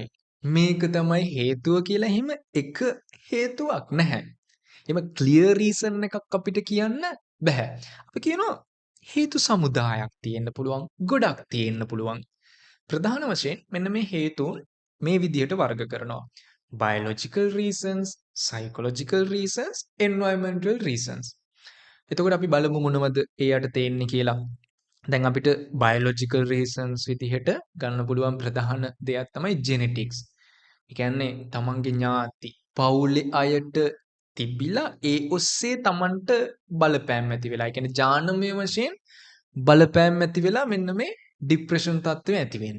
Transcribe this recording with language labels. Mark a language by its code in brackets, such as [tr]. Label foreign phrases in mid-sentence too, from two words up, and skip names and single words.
[si] මේක තමයි හේතුව කියලා එහෙම එක හේතුවක් නැහැ. එහෙම [en] clear reason [si] එකක් අපිට කියන්න බෑ. අපි කියනවා හේතු සමුදායක් තියෙන්න පුළුවන්, ගොඩක් තියෙන්න පුළුවන්. ප්‍රධාන වශයෙන් මෙන්න මේ හේතුන් මේ විදිහට වර්ග කරනවා. [en] biological reasons, psychological reasons, environmental reasons. [si] එතකොට අපි බලමු මොනවද ඒ යටතේ එන්නේ කියලා. දැන් අපිට [en] biological reasons [si] විදිහට ගන්න පුළුවන් ප්‍රධාන දෙයක් තමයි genetics. ඒ කියන්නේ තමන්ගේ ඥාති පවුලේ අයට තිබිලා ඒ ඔස්සේ තමන්ට බලපෑම් ඇති වෙලා. ඒ කියන්නේ ජානමය වශයෙන් බලපෑම් ඇති වෙලා මෙන්න මේ ડિප්‍රෙෂන් තත්ත්වය ඇති වෙන්න.